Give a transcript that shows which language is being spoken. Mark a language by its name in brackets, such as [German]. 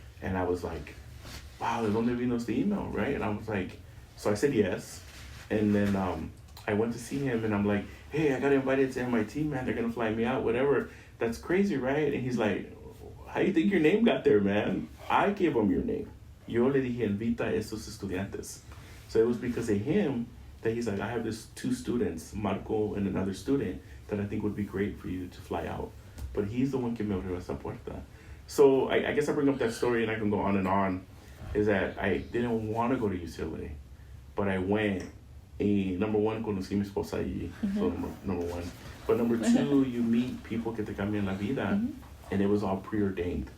[English] And I was like, wow, [Spanish] ¿de dónde vino este email, [English] right? And I was like, so I said yes. And then I went to see him, and I'm like, hey, I got invited to MIT, man. They're gonna fly me out, whatever. That's crazy, right? And he's like, how do you think your name got there, man? I gave him your name. [Spanish] Yo le dije, invita a estos estudiantes. [English] So it was because of him that he's like, I have this 2 students, Marco and another student, that I think would be great for you to fly out. But he's the one [Spanish] que me abrió esa puerta. [English] So I guess I bring up that story, and I can go on, is that I didn't want to go to UCLA, but I went. Number one, [Spanish] conocí mi esposa allí, [English] so number one. But number 2, you meet people [Spanish] que te cambian la vida, [English] and it was all preordained.